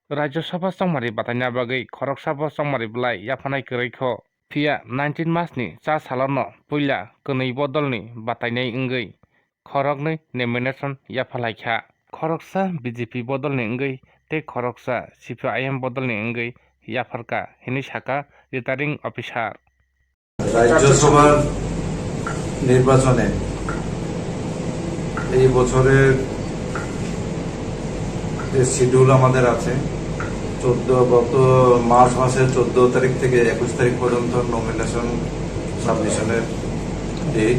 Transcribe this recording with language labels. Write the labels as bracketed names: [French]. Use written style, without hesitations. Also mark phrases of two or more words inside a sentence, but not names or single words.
[Kok Borok] Rajya Sabha Sangmari batanya bagai Khorok Sabha Sangmari belai yafanai kereikho Pia 19 Masni cha salano puila kenei bodolni batanyai enggai Khorokni nomination yafalaikha Khoroksa BJP bodolni enggai te Khoroksa CPIM bodolni enggai yafarka hini saka [English] returning officer [Bangla] রাজ্যসভার নির্বাচনে এই বছরের যে শিডিউল আমাদের আছে গত মার্চ মাসের 14 তারিখ থেকে 21 তারিখ পর্যন্ত [English] nomination submission date.